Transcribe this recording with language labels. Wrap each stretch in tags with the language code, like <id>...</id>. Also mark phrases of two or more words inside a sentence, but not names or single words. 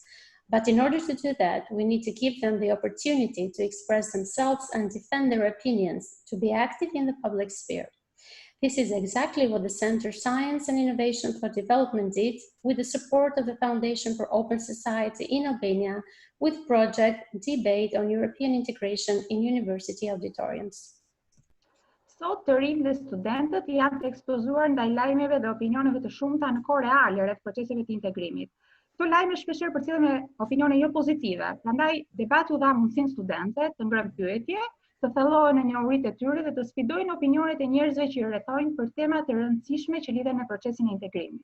<en>But in order to do that, we need to give them the opportunity to express themselves and defend their opinions, to be active in the public sphere. This is exactly what the Center Science and Innovation for Development did with the support of the Foundation for Open Society in Albania with project Debate on European Integration in University Auditoriums.</en> <sq>Sot të rinjt dhe studentët janë të ekspozuar ndaj lajmeve dhe opinioneve të shumta në kohë reale rreth proceseve të integrimit. Këto lajme shpeshherë përcjellen me opinione jo pozitive, prandaj debati u dha mundësinë studentëve të ngrënë pyetje, të thellohen në njohuritë e tyre dhe të sfidojnë opinionet e njerëzve që i rrethojnë për tema të rëndësishme që lidhen me procesin e integrimit.</sq>